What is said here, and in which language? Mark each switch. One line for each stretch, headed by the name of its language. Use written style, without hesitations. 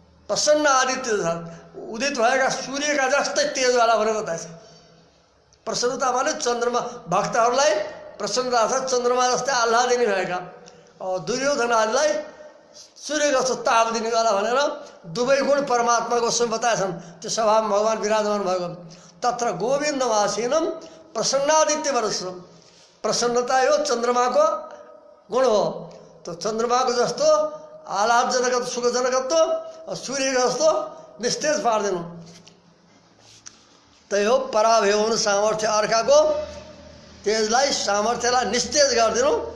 Nepali: प्रसन्न आदित्य उदित भएका सूर्यका जस्तै तेजवाला भनेर बताएछ। प्रसन्नता माने चन्द्रमा, भक्तहरूलाई प्रसन्नता छ, चन्द्रमा जस्तै आह्लाद दिने भएका। दुर्योधन आदिलाई सूर्य जस्तो ताप दिनेवाला भनेर दुवै गुण परमात्माको स्वयं बताएछन्। त्यो सभामा भगवान विराजमान भएको।
Sanskrit: तत्र गोविन्दमासीनम प्रसन्नादित्य वर्चसम।
Nepali: प्रसन्नता यो चन्द्रमाको गुण हो। तो चन्द्रमाको जस्तो आह्लादजनक सुखजनकत्व, सूर्य जस्तो निस्तेज पार्दिनु। त्यही हो पराभव सामर्थ्य, अर्काको तेजलाई सामर्थ्यलाई निस्तेज गरिदिनु।